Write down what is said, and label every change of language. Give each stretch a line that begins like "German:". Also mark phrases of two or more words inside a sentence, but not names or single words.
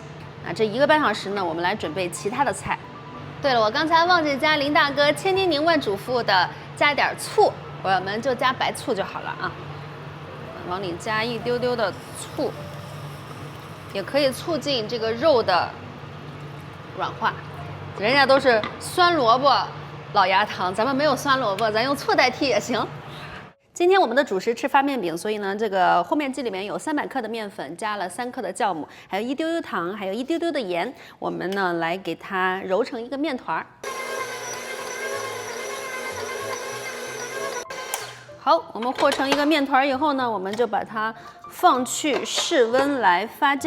Chinese: 那這1個半小時呢，我們來準備其他的菜。對了，我剛才忘記加林大哥千叮嚀萬囑咐的加點醋，我們就加白醋就好了啊。往裡加一丟丢的醋，也可以促進這個肉的軟化。人家都是酸蘿蔔老鴨湯，咱們沒有酸蘿蔔，咱用醋代替也行。今天我们的主食吃发面饼，所以呢，这个和面机里面有300克的面粉，加了3克的酵母，还有一丢丢糖，还有一丢丢的盐。我们呢来给它揉成一个面团儿。好，我们和成一个面团以后呢，我们就把它放去室温来发酵。